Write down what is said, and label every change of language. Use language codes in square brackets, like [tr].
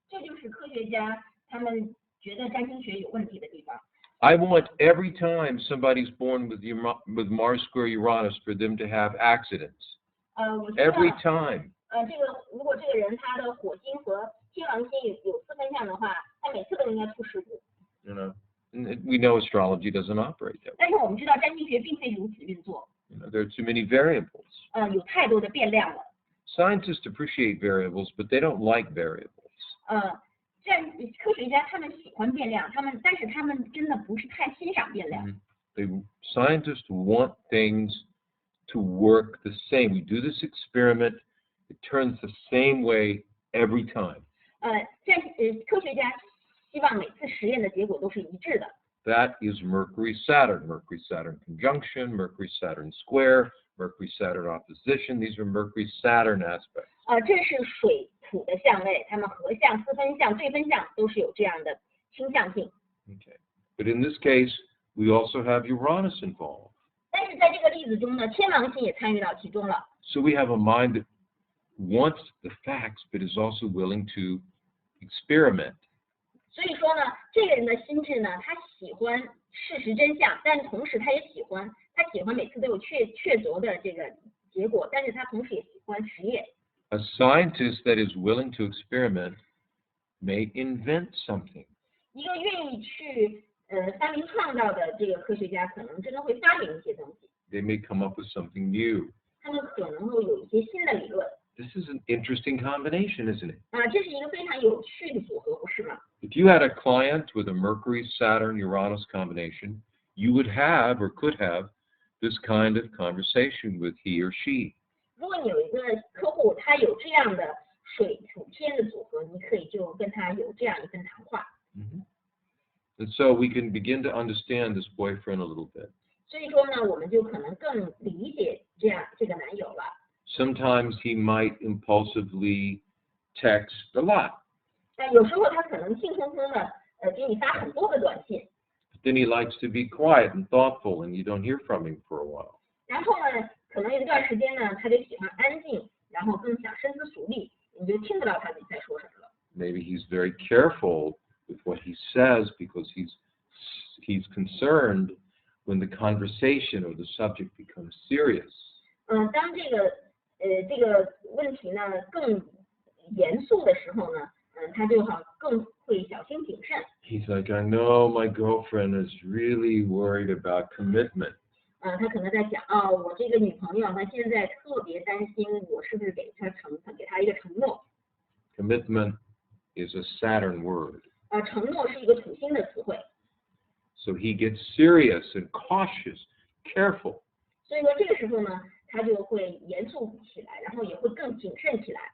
[zh] 这就是科学家他们觉得占星学有问题的地方。 [en] I want every time somebody's born with Mars square Uranus for them to have accidents. [zh] 我知道 [en] Every time. [zh] 如果这个人他的火星和天王星有四分相的话，他每次都应该出事故。 [en] You know, and we know astrology doesn't operate that way. [zh] 但是我们知道占星学并非如此运作。 [en] You know, there are too many variables. [zh] 有太多的变量了。 [en] Scientists appreciate variables, but they don't like variables. [zh] 这样科学家他们喜欢变量，但是他们真的不是太欣赏变量。 [en] Scientists want things to work the same. We do this experiment, it turns the same way every time. [zh] 科学家希望每次实验的结果都是一致的。 [en] That is Mercury-Saturn, Mercury-Saturn conjunction, Mercury-Saturn square, Mercury-Saturn opposition. These are Mercury-Saturn aspects. [zh] 这是水土的相位，它们合相、四分相、对分相都是有这样的倾向性。 [en] Okay. But in this case, we also have Uranus involved. [zh] 但是在这个例子中呢，天王星也参与到其中了。 [en] So we have a mind that wants the facts, but is also willing to experiment. [zh] 所以说呢，这个人的心智呢，他喜欢事实真相，但同时他也喜欢每次都有确凿的这个结果，但是他同时也喜欢实验。 [en] A scientist that is willing to experiment may invent something. [zh] 一个愿意去发明创造的这个科学家，可能真的会发明一些东西。 [en] They may come up with something new. [zh] 他们可能会有一些新的理论。 [en] This is an interesting combination, isn't it? [zh] 这是一个非常有趣的组合，不是吗？ [en] If you had a client with a Mercury-Saturn-Uranus combination, you would have or could have this kind of conversation with he or she. [zh] 如果你有一个客户，他有这样的水土天的组合，你可以就跟他有这样一份谈话。 [en] And so we can begin to understand this boyfriend a little bit. [zh] 所以说呢，我们就可能更理解这个男友了。 [en] Sometimes he might impulsively text a lot. [zh] 有时候他可能兴冲冲的给你发很多个短信。 [en] But then he likes to be quiet and thoughtful, and you don't hear from him for a while. [zh] 然后呢，可能有一段时间呢，他就喜欢安静，然后更想深思熟虑，你就听不到他在说什么了。 [en] Maybe he's very careful with what he says because he's concerned when the conversation or the subject becomes serious. [zh] 当这个问题呢更严肃的时候呢，他就更会小心谨慎。 [en] He's like, I know my girlfriend is really worried about commitment. [zh] 他可能在讲我这个女朋友她现在特别担心我是不是给她一个承诺。 [en] Commitment is a Saturn word. [zh] 承诺是一个土星的词汇。 [en] So he gets serious and cautious, careful. [zh] 所以说这个时候呢，他就会严肃起来，然后也会更谨慎起来。